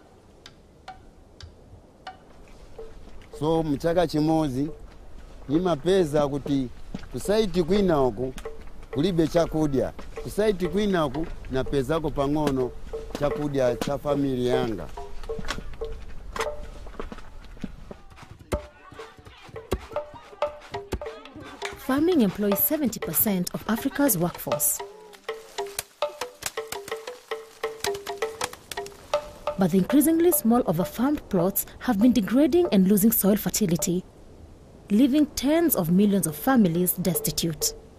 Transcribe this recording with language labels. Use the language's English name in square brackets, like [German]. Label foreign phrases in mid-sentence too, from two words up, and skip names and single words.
[Nyanja] So mchaka chimozi nimapeza kuti kusaiti kwina oku kulibe chakudya, kusaiti kwina oku na pezako pang'ono chakudya cha familia yanga. [English] Farming employs 70% of Africa's workforce. But the increasingly small overfarmed plots have been degrading and losing soil fertility, leaving tens of millions of families destitute.